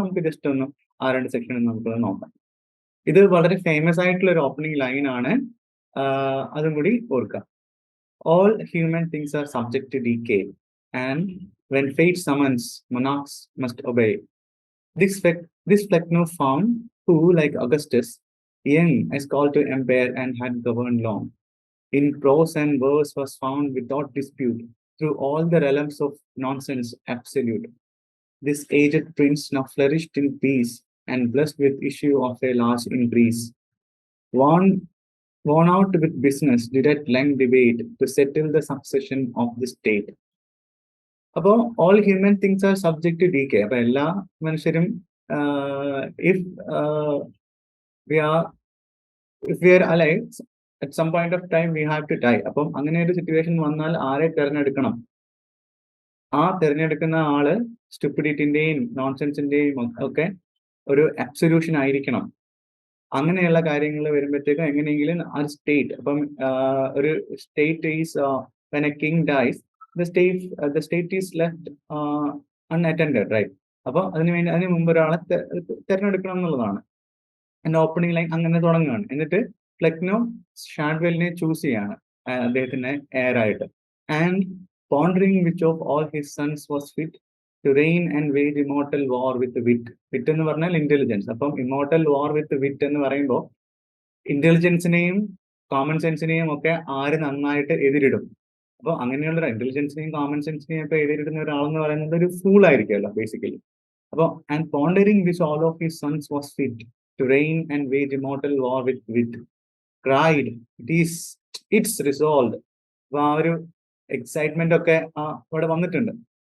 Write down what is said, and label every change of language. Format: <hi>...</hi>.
<ml>നമുക്ക് ജസ്റ്റ് ഒന്ന് ആ 2 സെക്ഷൻ നമുക്ക് നോക്കാം. ഇത് വളരെ ഫേമസ് ആയിട്ടുള്ള ഒരു ഓപ്പണിംഗ് ലൈൻ ആണ്, അതും കൂടി ഓർക്കാം.</ml> <en>All human things are subject to decay, and when fate summons, monarchs must obey. This Flecknoe found, who, like Augustus, young as called to empire and had governed long, in prose and verse was found without dispute through all the realms of nonsense absolute. This aged prince now flourished in peace and blessed with issue of a large increase. Worn out with business, did at length debate to settle the succession of the state. അപ്പോൾ all human things are subject to decay.</en> <ml>അപ്പൊ എല്ലാ മനുഷ്യരും</ml> <en>if we are alive, at some point of time we have to die.</en> <ml>അപ്പം അങ്ങനെ ഒരു situation വന്നാൽ ആരെ തിരഞ്ഞെടുക്കണം? ആ തിരഞ്ഞെടുക്കുന്ന ആള് സ്റ്റുപ്പിഡിറ്റിന്റെയും നോൺസെൻസിന്റെയും ഒക്കെ ഒരു അബ്സൊല്യൂഷൻ ആയിരിക്കണം. അങ്ങനെയുള്ള കാര്യങ്ങൾ വരുമ്പോഴത്തേക്കും എങ്ങനെയെങ്കിലും ആ സ്റ്റേറ്റ്, അപ്പം ഒരു state is</ml> <en>when a king dies, the state is left unattended, right?</en> <ml>അപ്പോൾ അതിന് മുമ്പ് ഒരാളെ തിരഞ്ഞെടുക്കണം എന്നുള്ളതാണ്. എൻ്റെ ഓപ്പണിംഗ് ലൈൻ അങ്ങനെ തുടങ്ങുകയാണ്. എന്നിട്ട് ഫ്ലെക്നോ ഷാഡ്വെല്ലിനെ ചൂസ് ചെയ്യാണ് അദ്ദേഹത്തിന്റെ എയർ ആയിട്ട്.</ml> <en>And pondering which of all his sons was fit to reign and wage immortal war with wit.</en> <ml>വിറ്റ് എന്ന് പറഞ്ഞാൽ ഇന്റലിജൻസ്. അപ്പം ഇമോർട്ടൽ വാർ വിത്ത് വിറ്റ് എന്ന് പറയുമ്പോൾ ഇന്റലിജൻസിനെയും കോമൺ സെൻസിനെയും ഒക്കെ ആര് നന്നായിട്ട് എതിരിടും? അപ്പോൾ അങ്ങനെയുള്ള ഇന്റലിജൻസിനെയും കോമൺ സെൻസിനെയും ഒക്കെ എതിരിടുന്ന ഒരാളെന്ന് പറയുന്നത് ഒരു ഫൂൾ ആയിരിക്കുമല്ലോ ബേസിക്കലി.</ml> <en>അപ്പോൾ and pondering which all of his sons was fit to reign and wage immortal war with wit, cried, it's resolved.</en> <ml>അപ്പൊ ആ ഒരു എക്സൈറ്റ്മെന്റ് ഒക്കെ അവിടെ വന്നിട്ടുണ്ട്.</ml>